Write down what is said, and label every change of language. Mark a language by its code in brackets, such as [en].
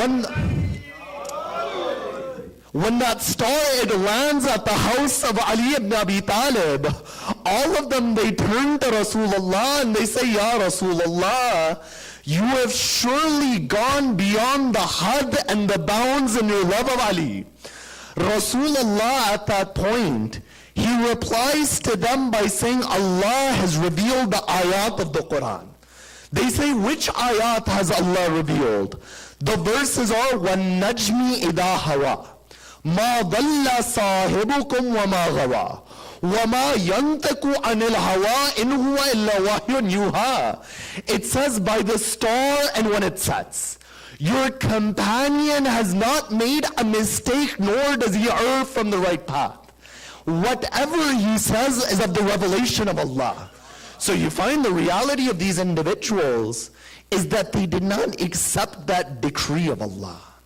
[en] When that star, it lands at the house of Ali ibn Abi Talib, all of them, they turn to Rasulullah and they say, "Ya Rasulullah, you have surely gone beyond the had and the bounds in your love of Ali." Rasulullah at that point, he replies to them by saying, Allah has revealed the ayat of the Quran. They say, which ayat has Allah revealed? [ar] The verses are, وَالنَّجْمِ إِذَا هَوَى مَا ضَلَّ صَاحِبُكُمْ وَمَا غَوَى وَمَا يَنْتَقُ عَنِ الْهَوَىٰ إِنْ هُوَ إِلَّا وَحْيٌ يُوحَىٰ. [en] It says, by the star and when it sets. Your companion has not made a mistake, nor does he err from the right path. Whatever he says is of the revelation of Allah. So you find the reality of these individuals is that they did not accept that decree of Allah.